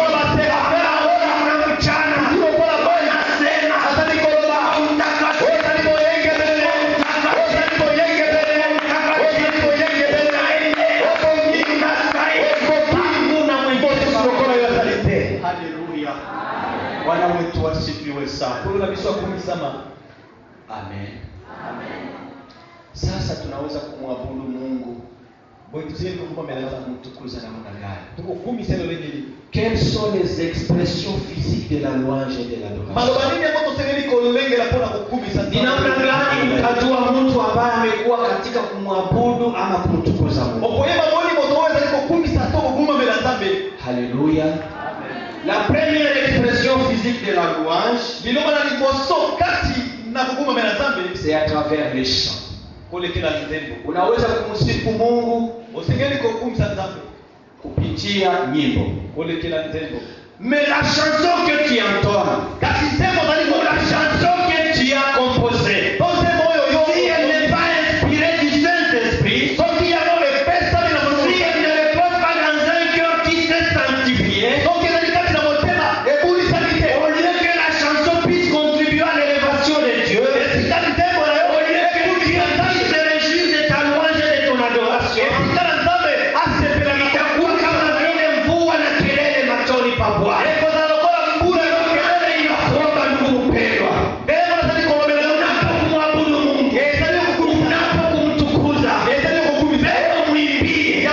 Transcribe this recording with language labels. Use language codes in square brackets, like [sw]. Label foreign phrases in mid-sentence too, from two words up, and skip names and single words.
[sw] Na mchana nasema Haleluya. Bwana wetu wasifiwe sana. Amen. Sasa tunaweza kumwabudu Mungu. Kumtukuza namna gani? [fr] Quelles sont les expressions physiques de la louange et de l'adoration? [sw] Ni namna gani utajua mtu ambaye amekuwa katika kumwabudu ama kumtukuza Mungu? Haleluya. [fr] La première expression physique de la louange, c'est à travers les chants. [sw] Unaweza kumsifu Mungu kupitia nyimbo. [fr] Mais la chanson que tu entonnes, la chanson que tu as composée, si elle n'est pas inspirée du Saint-Esprit, si elle ne repose pas dans un cœur qui s'est sanctifié, au lieu que la chanson puisse contribuer à l'élévation de Dieu, au lieu que Dieu puisse se réjouir de ta louange et de ton adoration, [sw] itakuwa kama vile mvua na kelele machoni pa Bwana. Kelele inakuomba ndugu mpendwa, unapomwabudu Mungu, unapokumtukuza, leo mwimbie.